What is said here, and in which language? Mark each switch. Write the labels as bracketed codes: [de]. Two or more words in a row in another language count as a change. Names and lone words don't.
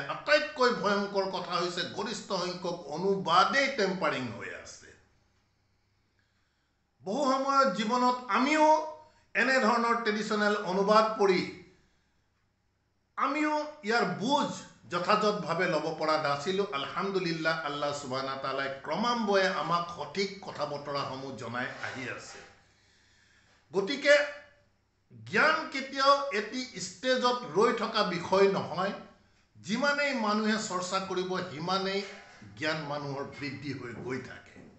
[as] আটাইতকৈ ভয়ংকৰ কথা হৈছে গৰিষ্ঠ সংখ্যক অনুবাদেই টেম্পাৰিং হৈ আছে। বহু সময়ত জীৱনত আমিও এনেধৰণৰ ট্ৰেডিশ্যনেল অনুবাদ পঢ়ি আমিও ইয়াৰ বুজ যথাযথভাৱে ল'ব পৰা নাছিলোঁ। আলহামদুলিল্লাহ, আল্লাহ [ar] سبحانه وتعالى [as] ক্ৰমান্বয়ে আমাক সঠিক কথা বতৰাসমূহ জনাই আহি আছে। গতিকে জ্ঞান কেতিয়াও এটি ষ্টেজত ৰৈ থকা বিষয় নহয়। যিমানেই মানুহে চৰ্চা কৰিব, সিমানেই জ্ঞান মানুহৰ বৃদ্ধি হৈ গৈ থাকে।